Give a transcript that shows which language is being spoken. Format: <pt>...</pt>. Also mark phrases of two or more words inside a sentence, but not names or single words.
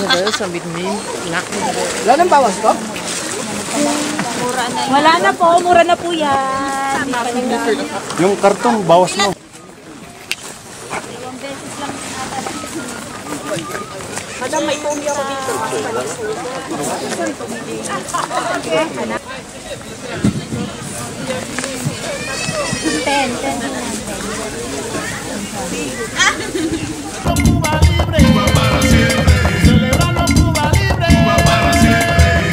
<tl>Wala nang bawas ko? Wala na po, mura na po yan. Yung kartong, bawas mo. Madam, may pumi ako dito. Ten.</tl> <es>Cuba libre, Cuba para siempre. Celebrando Cuba libre, Cuba para siempre.</es>